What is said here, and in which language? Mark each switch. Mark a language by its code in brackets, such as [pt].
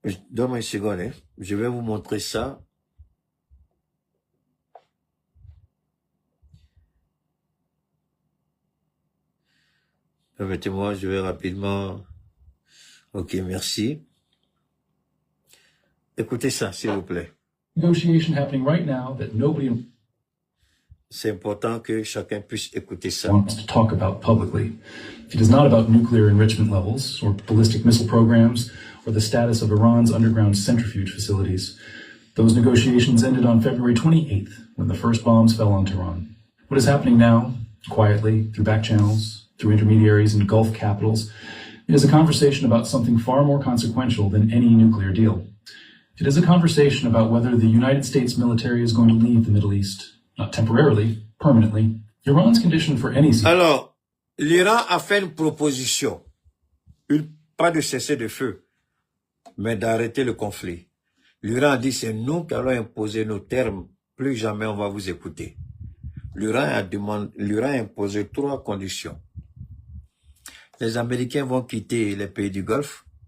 [fr] Donne-moi une seconde, hein. Je vais vous montrer ça. Permettez-moi, je vais rapidement... Ok, merci. Écoutez ça, s'il vous plaît. [en] Negotiation happening right now that nobody [fr] C'est important que chacun puisse écouter ça. [en] wants to talk about publicly. It is not about nuclear enrichment levels or ballistic missile programs or the status of Iran's underground centrifuge facilities. Those negotiations ended on February 28th when the first bombs fell on Tehran. What is happening now, quietly, through back channels, through intermediaries in Gulf capitals, is a conversation about something far more consequential than any nuclear deal. It is a conversation about whether the United States military is going to leave the Middle East, not temporarily, permanently. Iran's condition for any... [fr] Alors, l'Iran a fait une proposition. Pas de cesser de feu, mais d'arrêter le conflit. L'Iran a dit, c'est nous qui allons imposer nos termes. Plus jamais on va vous écouter. L'Iran a imposé 3 conditions. Les Américains vont quitter les pays du Golfe.